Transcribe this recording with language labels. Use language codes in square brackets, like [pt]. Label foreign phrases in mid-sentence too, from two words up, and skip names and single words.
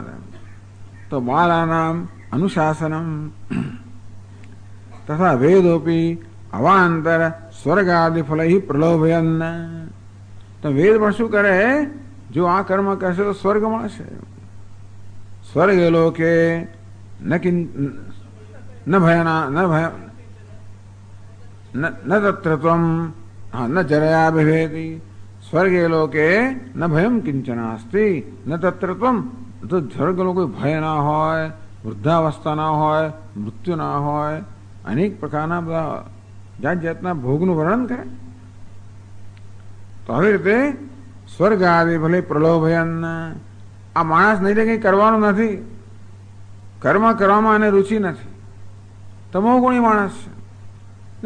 [sa] તો બાલાનામ અનુશાસનમ તથા વેદોપી અવાંતર સ્વર્ગાદિ ફલૈ પ્રલોભયન. [gu] તો વેદ પણ શું કરે? જો આ કર્મ કરશે તો સ્વર્ગ મળશે. [sa] સ્વર્ગ લોકે ન ભયના ન ભય न तत्र त्वं न जरया बिभेति स्वर्गे लोके न भयम किंचनास्ति न तत्र त्वं [gu] તો સ્વર્ગ લોક કોઈ ભય ના હોય વૃદ્ધાવસ્થા ના હોય મૃત્યુ ના હોય અનેક પ્રકારના બધા જાત જાતના ભોગનું વર્ણન કરે તો આવી રીતે સ્વર્ગ આદિ ભલે પ્રલોભયન આ માણસ નહીં કંઈ કરવાનું નથી કર્મ કરવામાં એને રુચિ નથી તમોગુણી માણસ છે ને